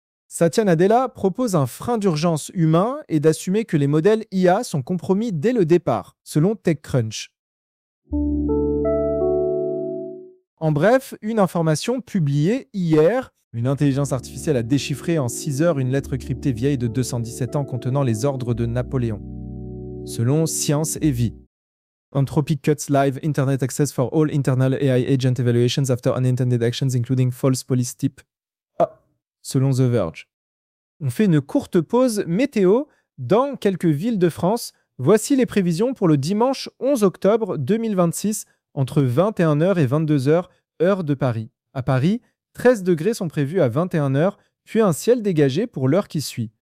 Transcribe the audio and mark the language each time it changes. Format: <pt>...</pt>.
<fr>Satya Nadella propose un frein d'urgence humain et d'assumer que les modèles IA sont compromis dès le départ, selon TechCrunch. En bref, une information publiée hier. Une intelligence artificielle a déchiffré en 6 heures une lettre cryptée vieille de 217 ans contenant les ordres de Napoléon. Selon Science et Vie.</fr> <en>Anthropic cuts live internet access for all internal AI agent evaluations after unintended actions including false police tip.</en> <fr>Ah, selon The Verge. On fait une courte pause météo dans quelques villes de France. Voici les prévisions pour le dimanche 11 octobre 2026 entre 21h et 22h, heure de Paris. À Paris, 13 degrés sont prévus à 21h, puis un ciel dégagé pour l'heure qui suit.</fr>